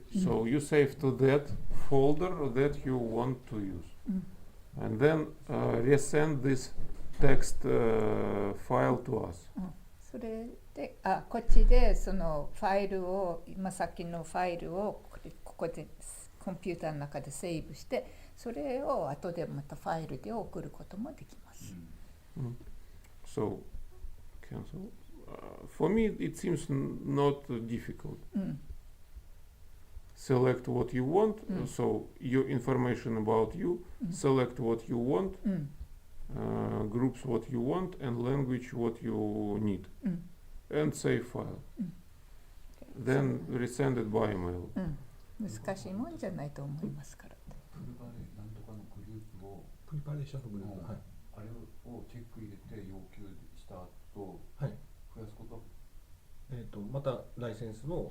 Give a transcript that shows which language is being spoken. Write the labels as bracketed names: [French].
[English] So you save to that folder that you want to use, and then resend this text file to us. [Japanese] それでこっちでそのファイルを今さっきのファイルをここでコンピューターの中でセーブしてそれを後でまたファイルで送ることもできます。 [English] So cancel. For me, it seems not difficult. Select what you want. So your information about you. Select what you want. Groups what you want and language what you need. And save file. Then resend it by email. [Japanese] 難しいもんじゃないと思いますから。プリパレなんとかのグループをプリパレーションのグループ、はい、あれをチェック入れて要求した後、はい、増やすことはまたライセンスの